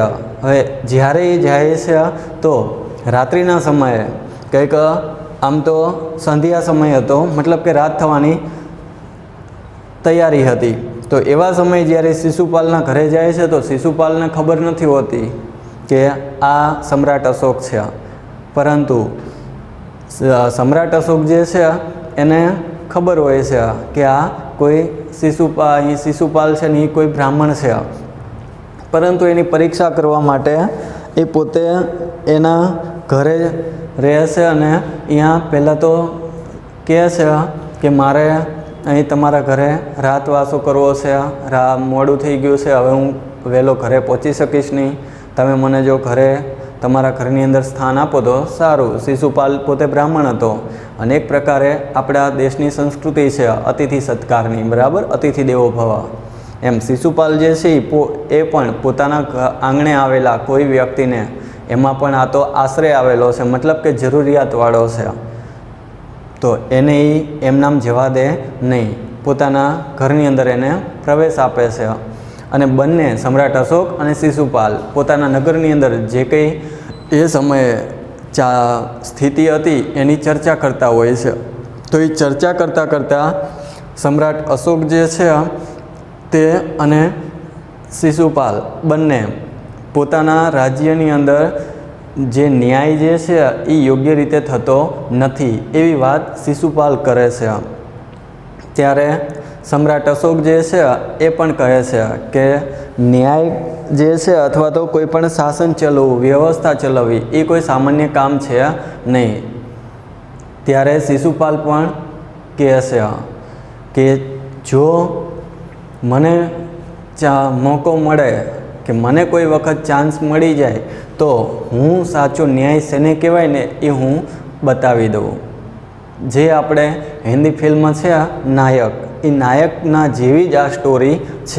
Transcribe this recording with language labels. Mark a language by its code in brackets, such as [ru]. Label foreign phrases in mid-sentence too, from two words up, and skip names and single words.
[gu] હવે જ્યારે એ જાય છે તો રાત્રિના સમયે, કંઈક આમ તો સંધ્યા સમય હતો, મતલબ કે રાત થવાની તૈયારી હતી। તો એવા સમય જ્યારે શિશુપાલના ઘરે જાય છે તો શિશુપાલને ખબર નહીં હોતી કિ આ સમ્રાટ અશોક છે, પરંતુ સમ્રાટ અશોક જે છે એને ખબર હોય છે કિ આ કોઈ શિશુપાલ છે ને કોઈ બ્રાહ્મણ છે। પરંતુ એની પરીક્ષા કરવા માટે એ પોતે એના ઘરે રહે છે અને અહીંયા પહેલા તો કહે છે કિ મારે અહીં તમારા ઘરે રાતવાસો કરવો છે, મોડું થઈ ગયું છે, હવે હૂં વહેલો ઘરે પહોંચી સકીશ નહીં, તમે મને જો ઘરે તમારા ઘરની અંદર સ્થાન આપો તો સારૂં। શિશુપાલ પોતે બ્રાહ્મણ હતો। અનેક પ્રકારે આપણા દેશની સંસ્કૃતિ છે અતિથિ સત્કારની। બરાબર, [sa] अतिथि देवो भव। [gu] એમ શિશુપાલ જે છે એ પણ પોતાના આંગણે આવેલા કોઈ વ્યક્તિને, એમાં પણ આ તો આશ્રય આવેલો છે, મતલબ કે જરૂરિયાતવાળો છે, તો એને એમનામ જવા દે નહીં, પોતાના ઘરની અંદર એને પ્રવેશ આપે છે। અને બંને સમ્રાટ અશોક અને શિશુપાલ પોતાના નગરની અંદર જે કઈ એ સમય સ્થિતિ હતી એની ચર્ચા કરતા હોય છે। તો યે ચર્ચા કરતા કરતા સમ્રાટ અશોક જે છે તે અને શિશુપાલ બંને પોતાના રાજ્યની અંદર જે ન્યાય જે છે એ યોગ્ય રીતે થતો નથી એવી વાત શિશુપાલ કરે છે। ત્યારે સમ્રાટ અશોક જે છે એ પણ કહે છે કે ન્યાય જે છે અથવા તો કોઈપણ શાસન ચલાવવું, વ્યવસ્થા ચલાવવી એ કોઈ સામાન્ય કામ છે નહીં। ત્યારે શિશુપાલ પણ કહે છે કે જો મને મૌકો મળે કિ મને કોઈ વખત ચાંસ મળી જાય તો હૂં સાચો ન્યાય સેને કહેવાય ને એ હૂં બતાવી દઉં। જે આપણે હિંદી ફિલ્મ છે નાયક, એ નાયકના જેવી જ આ સ્ટોરી છે।